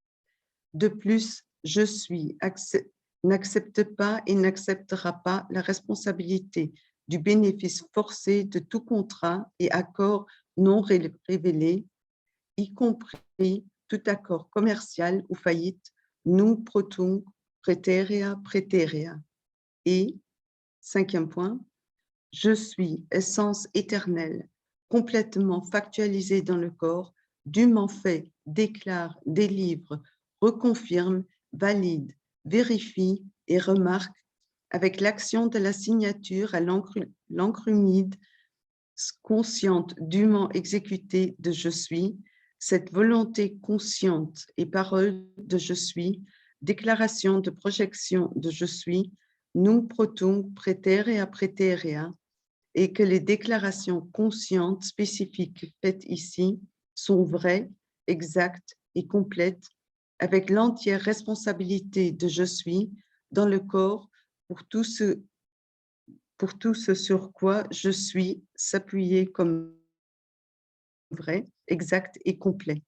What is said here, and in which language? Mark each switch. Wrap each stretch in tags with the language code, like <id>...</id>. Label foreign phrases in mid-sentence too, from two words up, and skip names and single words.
<fr>De plus, je suis n'accepte pas et n'acceptera pas la responsabilité du bénéfice forcé de tout contrat et accord non révélé, y compris tout accord commercial ou faillite,</fr> <la>nunc pro tunc praeterea praeterea.</la> <fr>Et, cinquième point, je suis essence éternelle, complètement factualisée dans le corps, dûment fait, déclare, délivre, reconfirme, valide, vérifie et remarque avec l'action de la signature à l'encre humide, consciente, dûment exécutée de je suis, cette volonté consciente et parole de je suis, déclaration de projection de je suis,</fr> <la>nunc pro tunc praeterea praeterea,</la> <fr>et que les déclarations conscientes spécifiques faites ici sont vraies, exactes et complètes, avec l'entière responsabilité de je suis dans le corps pour tout ce sur quoi je suis s'appuyer comme vrai, exact et complet.</fr>